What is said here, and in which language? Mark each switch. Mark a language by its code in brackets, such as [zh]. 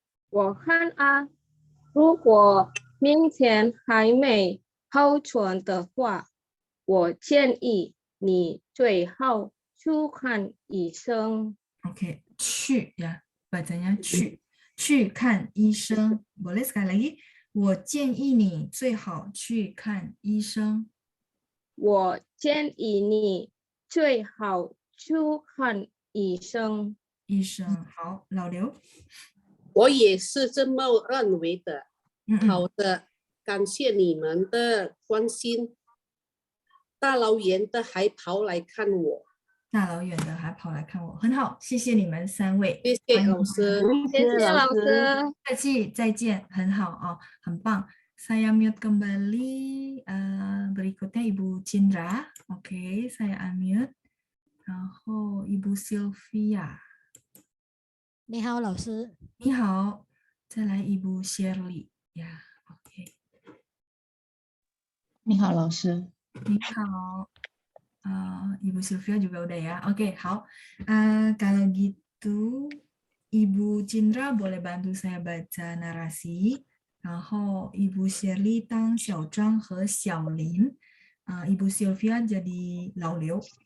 [zh] 我看啊，如果明天还没好转的话，我建议你最好去看医生。 [id] Oke, [zh] 去 [id] ya, bacanya [zh] 去看医生。 [id] Boleh sekali lagi, [zh] 我建议你最好去看医生。我建议你最好去看医生。医生，好，老刘。我也是这么认为的。好的，感谢你们的关心。大老远的还跑来看我。大老远的还跑来看我，很好，谢谢你们3位。谢谢老师。谢谢老师。客气，再见，很好哦，很棒。 [id] Saya mute kembali. Berikutnya Ibu Cindra. Oke, saya unmute. [zh] 然后 Ibu Sylvia. 你好，老师。你好，再来 Ibu Shirley 呀。 [en] OK。 [zh] 你好，老师。你好。 [id] Ibu Sylvia juga udah ya. Oke, [zh] 好。 [id] kalau gitu Ibu Cindra boleh bantu saya baca narasi. [zh] 然后 Ibu Shirley 当小张和小林。 [id] Ibu Sylvia jadi 老刘。